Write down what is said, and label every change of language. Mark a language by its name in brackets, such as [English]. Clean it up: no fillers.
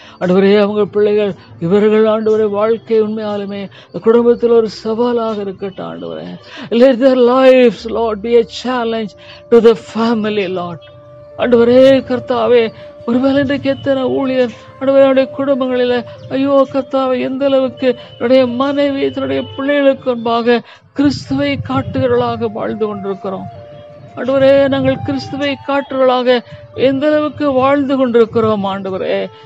[Tamil] ஆண்டவரே, அவங்க பிள்ளைகள் இவர்கள் ஆண்டவரே வாழ்க்கை உண்மையாலுமே குடும்பத்தில் ஒரு சவாலாக இருக்கட்டும் ஆண்டவரே. [English] let their lives Lord be a challenge to the family Lord. [Tamil] ஆண்டவரே கர்த்தாவே, ஒருவேளை இன்றைக்கு எத்தனை ஊழியர் ஆண்டவருடைய குடும்பங்களில் ஐயோ கர்த்தாவே, எந்த அளவுக்கு என்னுடைய மனைவி தன்னுடைய பிள்ளைகளுக்கு முன்பாக கிறிஸ்துவை காட்டுகிறவர்களாக வாழ்ந்து கொண்டிருக்கிறோம் ஆண்டவரே. நாங்கள் கிறிஸ்துவை காட்டுகிறவர்களாக எந்த அளவுக்கு வாழ்ந்து கொண்டிருக்கிறோம் ஆண்டவரே.